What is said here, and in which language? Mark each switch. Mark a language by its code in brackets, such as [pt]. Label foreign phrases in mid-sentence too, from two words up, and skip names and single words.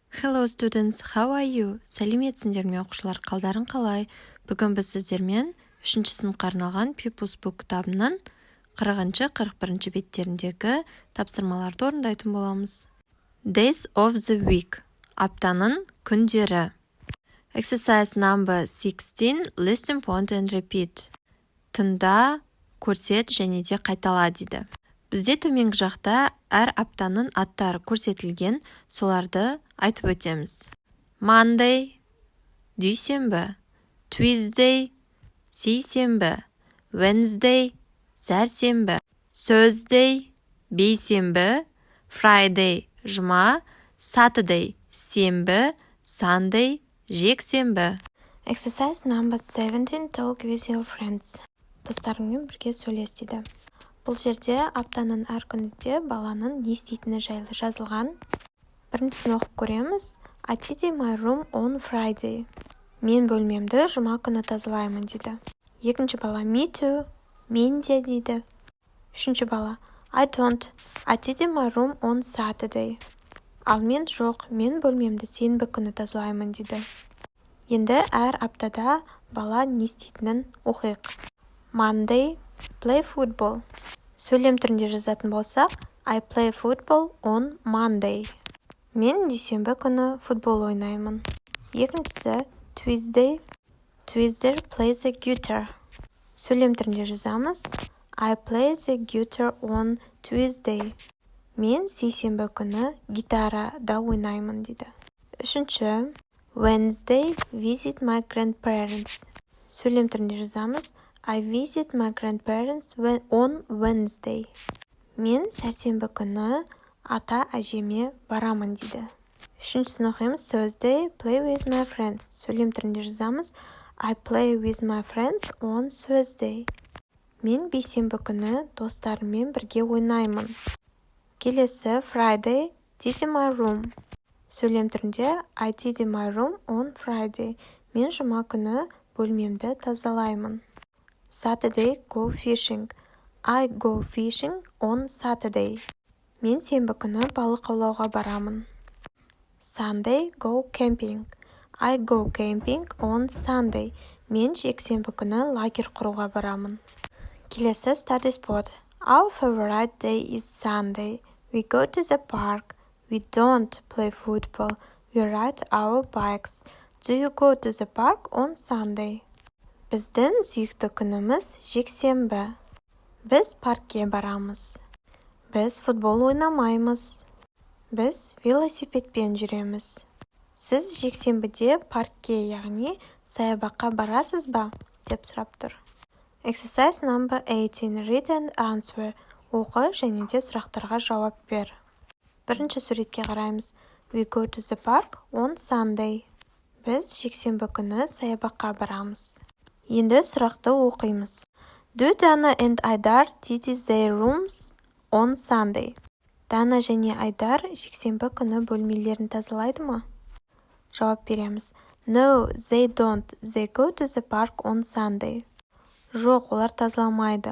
[en] Hello students, how are you? [kk] Сәлеметсіңдер ме оқушылар, қалдарың қалай? Бүгін біз сіздермен 3-ші сыныпқа арналған People's Book кітабының 40-41 беттеріндегі тапсырмаларды орындайтын боламыз. [en] Days of the week. [kk] Аптаның күндері. [en] Exercise number 16. Listen, point and repeat. [kk] Тыңда, көрсет және де қайтала дейді. Бізде төменгі жақта әр аптаның аттары көрсетілген, соларды айтып өтеміз. Monday, дүйсенбі, Tuesday, сейсенбі, Wednesday, сәрсенбі, Thursday, бейсенбі, Friday, жұма, Saturday, сенбі, Sunday, жексенбі. [en] Exercise number 17. Talk with your friends. [kk] Достарыңмен бірге сөйлес дейді. Бұл жерде аптаның әр күнінде баланың не істейтіні жайлы жазылған. Біріншісін оқып көреміз. [en] I tidy my room on Friday. [kk] Мен бөлмемді жұма күні тазалаймын дейді. Екінші бала [en] me too. [kk] Мен де дейді. Үшінші бала [en] I don't. I tidy my room on Saturday. [kk] Ал мен жоқ, мен бөлмемді сенбі күні тазалаймын дейді. Енді әр аптада бала не істейтінін оқиық. [en] Monday, play football. [kk] Сөйлем түрінде жазатын болсақ, [en] I play football on Monday. [kk] Мен дүйсенбі күні футбол ойнаймын. Екіншісі, [en] Tuesday play the guitar. [kk] Сөйлем түрінде жазамыз, [en] I play the guitar on Tuesday. [kk] Мен сейсенбі күні гитарада ойнаймын дейді. Үшінші, [en] Wednesday visit my grandparents. [kk] Сөйлем түрінде жазамыз, [en] I visit my grandparents on Wednesday. [kk] Мен сәрсенбі күні ата-әжеме барамын дейді. Үшіншісін оқимыз. [en] Thursday, play with my friends. [kk] Сөйлем түрінде жазамыз. [en] I play with my friends on Thursday. [kk] Мен бейсенбі күні достарыммен бірге ойнаймын. [en] Келесі Friday, tidy my room. [kk] Сөйлем түрінде [en] I tidy my room on Friday. [kk] Мен жұма күні бөлмемді тазалаймын. [en] Saturday, go fishing. I go fishing on Saturday. [kk] Мен сенбі күні балық аулауға барамын. [en] Sunday, go camping. I go camping on Sunday. [kk] Мен жексенбі күні лагерь құруға барамын. [en] Келесі study spot. Our favorite day is Sunday. We go to the park. We don't play football. We ride our bikes. Do you go to the park on Sunday? [kk] Біздің сүйікті күніміз жексенбі. Біз паркке барамыз. Біз футбол ойнамаймыз. Біз велосипедпен жүреміз. Сіз жексенбіде паркке, яғни саябаққа барасыз ба? Деп сұрап тұр. [en] Exercise number 18. Read and answer. [kk] Оқы және де сұрақтарға жауап бер. Бірінші суретке қараймыз. [en] We go to the park on Sunday. [kk] Біз жексенбі күні саябаққа барамыз. Енді сұрақты оқимыз. [en] Do Dana and Айдар tidy their rooms on Sunday? [kk] Дана және Айдар жексенбі күні бөлмелерін тазалайды ма? Жауап береміз. [en] No, they don't. They go to the park on Sunday. [kk] Жоқ, олар тазаламайды.